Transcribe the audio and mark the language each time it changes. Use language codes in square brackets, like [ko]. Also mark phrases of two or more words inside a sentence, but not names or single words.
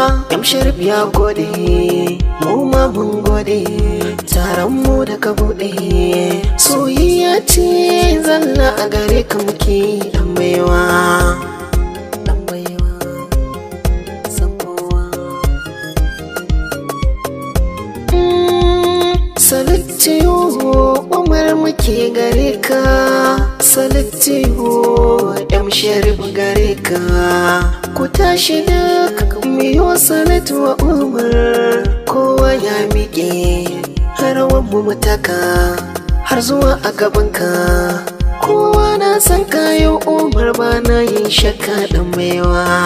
[ha] M Sharif ya gode, mu ma mun gode. Taron mu da ka buɗe, soyayya ce zalla a gare ka muke dan baiwa. Dan baiwa, san kowa. [en] Mm, salute you, [ha] Umar muke gare ka. [en] Salute you, [ha] M Sharif gare ka. Ku tashi duk mu yi salatu wa Umar. Kowa ya miƙe, har wan mu mu taka, har zuwa a gaban ka. Kowa na san ka yau Umar ba na yin shakka dan baiwa.